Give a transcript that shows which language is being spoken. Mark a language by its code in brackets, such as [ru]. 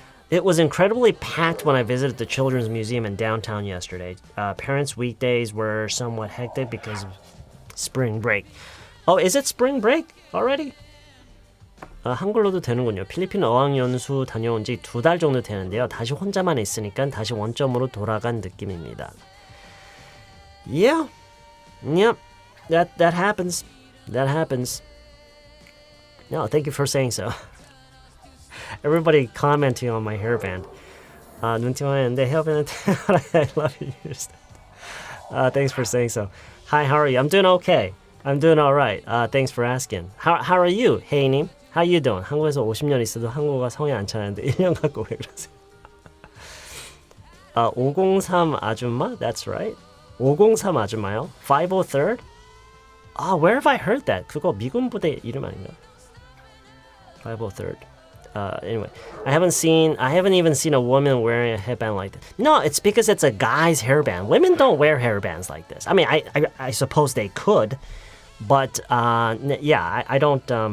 [en] It was incredibly packed when I visited the Children's Museum in downtown yesterday. Parents' weekdays were somewhat hectic because of spring break. Oh, is it spring break already? [ko] 한글로도 되는군요. 필리핀 어학연수 다녀온 지 2달 정도 되는데요. 다시 혼자만 있으니까 다시 원점으로 돌아간 느낌입니다. [en] Yeah. Yep. That happens. That happens. No, thank you for saying so. Everybody commenting on my hairband. [ko] 눈팅하는데 [en] hairband. I love you. Thanks for saying so. Hi, how are you? I'm doing okay. I'm doing all right. Thanks for asking. How are you, 혜이님? How you doing? [ko] 한국에서 50년 있어도 한국어가 성에 안 차는데 1년 갖고 왜 그러세요? [en] 503 아줌마? That's right. [ko] 503 아줌마요? [en] 503rd? Where have I heard that? [ko] 그거 미군 부대 이름 아닌가? [en] 503rd. Anyway, I haven't even seen a woman wearing a headband like this. No, it's because it's a guy's hairband. Women don't wear hairbands like this. I mean, I suppose they could, but yeah, I don't.